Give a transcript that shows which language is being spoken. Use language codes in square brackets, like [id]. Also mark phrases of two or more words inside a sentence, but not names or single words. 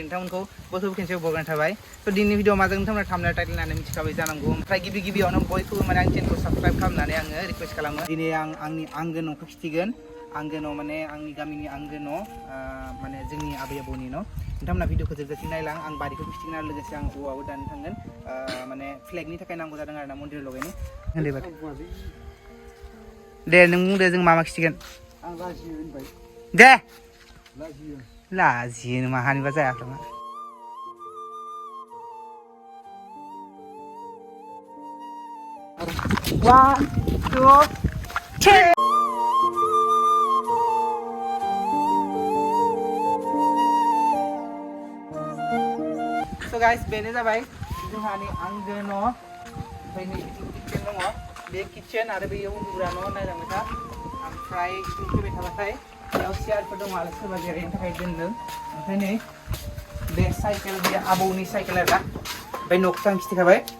[brx] नोंथांमोनखौ बयखौबो खेनसेयाव बरायनाय थाबाय स' दिनैनि भिडिअ माजों नोंथांमोना [en] thumbnail title [brx] होननानै मिथिखाबाय जानांगौ ओमफ्राय गिबियावनो बयखौबो माने आंनि चेनेलखौ साबस्क्राइब खालामनानै आङो रिक्वेस्ट खालामो दिनै आं आंनि आंगो न'खौ खिथिगोन आंगो न' माने आंनि गामिनि आंगो न' माने जोंनि आबै आबौनि न' नोंथांमोना भिडिअखौ जोबजासिम नायलां आं बारिखौ खिथिगोन आरो लोगोसे आं औवाबो दाननो थांगोन माने फ्लेगनि थाखाय नांगौ जादों आरो ना मन्दिर लगायनो दे नों बुंदो जों मा खिथिगोन आं लाजियो होनबाय दे लाजियो लाजियो माहानिबा जायाखै [en] One, two, three. So guys, [brx] बेनो जाबाय जोंहानि आंगो न' ओमफ्राय नै किटचेन दङ बे किटचेन आरो बेयाव उन्दुग्रा न' नायलांबाय था ओमफ्राय फैबाय थाबाथाय बेयाव चेयारफोर दङ आरो सोरबा जिरायनो थाखाय दोनदों ओमफ्राय नै बे साइकेल बे आबौनि साइकेल आरो ना ओमफ्राय न'खौथ' आं खिथिखाबाय